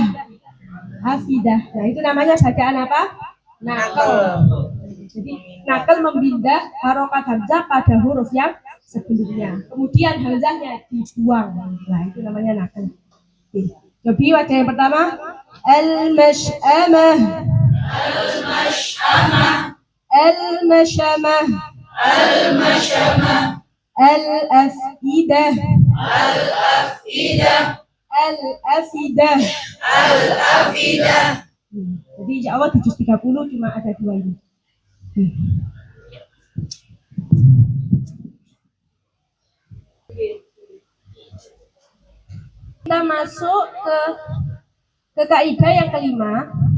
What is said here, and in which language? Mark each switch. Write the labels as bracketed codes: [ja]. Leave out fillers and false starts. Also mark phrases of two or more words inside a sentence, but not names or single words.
[id] Afidah. Nah, itu namanya bacaan apa? Naql. Jadi naql memindah harokat hamzah pada huruf yang sebelumnya. Kemudian hamzahnya dibuang. Nah, itu namanya naql. Jadi wajah yang pertama al-masyamah. Al-masyamah. Al-masyamah. Al-afidah. Al-afidah. Al-afidah. Al-afidah. Jadi [ar] إن شاء الله [id] di juz 30 cuma ada dua ini. Kita masuk ke kaidah yang kelima.